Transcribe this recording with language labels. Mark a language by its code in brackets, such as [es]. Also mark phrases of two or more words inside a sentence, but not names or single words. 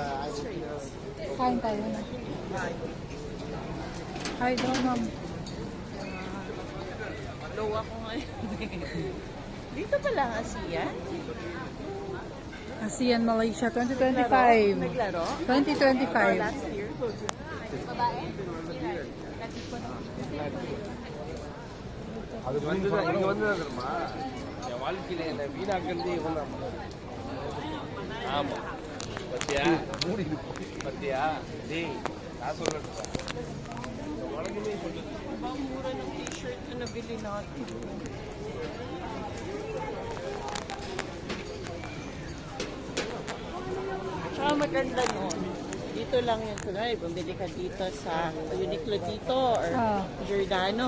[tl] Kain tayo na. Hi, daw, ma'am. Low ako ngayon. Dito pala ang ASEAN. ASEAN Malaysia 2025. Naglaro? 2025. [en] Last year. Babae? [ta] அது வந்து இங்க வந்து தெரியுமா என் வாழ்க்கையில என்ன வீணாக்கிறதே இவன் தான். ஆமா பத்தியா மூடி பத்தியா டேய் நான் சொல்றேன் உலகமே சொல்லுது. [tl] Ang mura ng t-shirt na nabili natin. Tsaka maganda nun. Dito lang yun. Kunwari, bumili ka dito sa Uniqlo dito or Giordano.